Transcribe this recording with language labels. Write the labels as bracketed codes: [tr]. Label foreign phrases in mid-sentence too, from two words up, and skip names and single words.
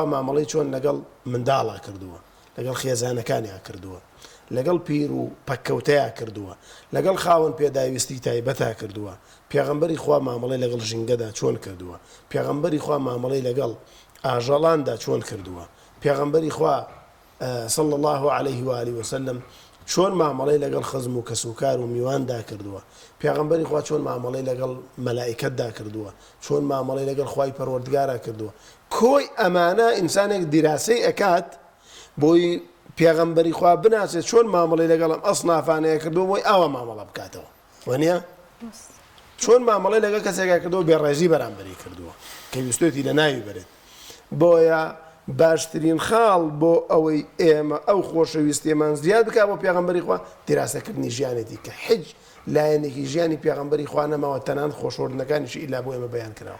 [ckb] مامەڵەی چۆن لەگەڵ منداڵا کردووە لەگەڵ خێزانەکانیان کردووە لەگەڵ پیر و پەککەوتەیە کردووە لەگەڵ خاوەن پێداویستی تایبەتا کردووە پێغەمبەری خوا مامەڵەی لەگەڵ ژینگەدا چۆن کردووە پێغەمبەری خوا مامەڵەی لەگەڵ ئاژەڵاندا چۆن کردووە پێغەمبەری خوا [ar] صلى الله عليه وآله وسلم [ckb] چۆن مامەڵەی لەگەڵ خزم و کەسوکار و میواندا کردووە پێغەمبەری خوا چۆن مامەڵەی لەگەڵ مەلائکەتدا کردووە چۆن مامەڵەی لەگەڵ خوای پەروەردگارا کردووە کۆی ئەمانە ئینسانێک دیراسەی ئەکات بۆی پێغەمبەری خوا بناسێت چۆن مامەڵەی لەگەڵ ئەم ئەسنافانەیە کردووە بۆی ئاوا مامەڵە بکاتەوە وانە چۆن مامەڵەی لەگەڵ کەسێکا کردەوە بێڕێژی بەرامبەری کردووە کە ویستێتی لە ناوی بێت بۆیە باشترین خاڵ بۆ ئەوەی ئێمە ئەو خۆشەویستیمان زیاد بک بۆ پێغەمبەری خوا دیراسەکردنی ژیانێتی کە حج لایەنێکی ژیانی پێغەمبەری خوا نەماوە تەنان خۆشەوردنەکانیشی ئیلا بۆ ئێمە بەیان کراوە